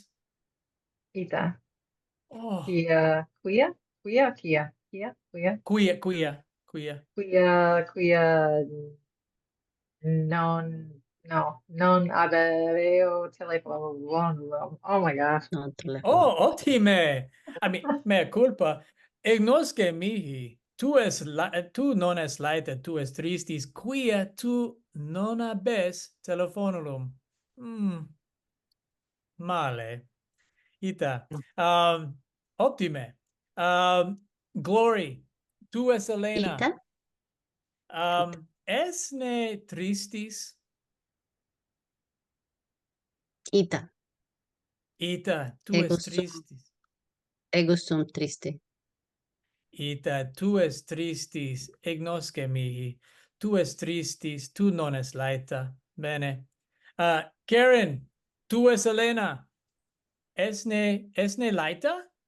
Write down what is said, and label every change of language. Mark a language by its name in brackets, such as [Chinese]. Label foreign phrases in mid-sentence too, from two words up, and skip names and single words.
[Latin] Ita. Oh, Quia. Quia. Quia. Quia. Quia. Quia. quia. Quia. Non aveo telefonulum. [English] Oh my gosh. No telephone. Oh, ottime. I mean, [Latin] mea culpa. Ignosce mihi. Tu non es Laeta, tu es tristis, quia tu non habes telefonulum. Male. Ita. Optime. Glory. Tu es Helena. Ita. Esne tristis. Ita. Ita, tu Ego es sum. tristis. Ego sum triste. Ita, tu es tristis, ignosce mihi. Tu es tristis, tu non es Laeta. Bene. Karen, tu es Helena. Esne Laeta?